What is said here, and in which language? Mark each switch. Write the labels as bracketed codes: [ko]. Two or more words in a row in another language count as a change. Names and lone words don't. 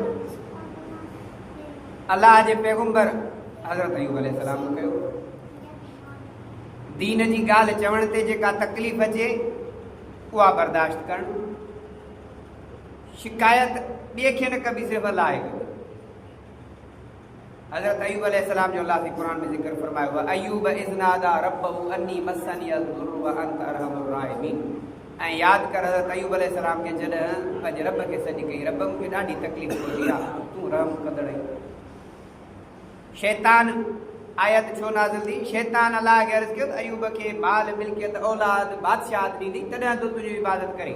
[sd] अलाह जे पैगंबर हज़रत अय्यूब अलैहिस्सलाम कयो। दीन जी ॻाल्हि चवण ते जेका तकलीफ़ अचे उहा बर्दाश्त करणु। शिकायत ॿिए खे न कबी, सिर्फ़ु अलाह खे। हज़रत अय्यूब अलैहिस्सलाम जो अलाह क़ुर में ज़िक्र फरमायो [ar] وأيوب إذ نادى ربه أني مسني الضر وأنت أرحم الراحمين. [sd] ऐं यादि कर हज़रत अय्यूब अलैहिस्सलाम खे जॾहिं पंहिंजे रब खे सॾु कई, रब मूंखे ॾाढी तकलीफ़ थी आहे, तूं रहम कंदड़ आहीं। शैतान आयत छो नाज़िल थी? शैतान अलाह खे अर्ज़ु कयो त अय्यूब खे माल मिल्कियत औलाद बादशाहत ॾींदी तॾहिं तो तुंहिंजी इबादत करे।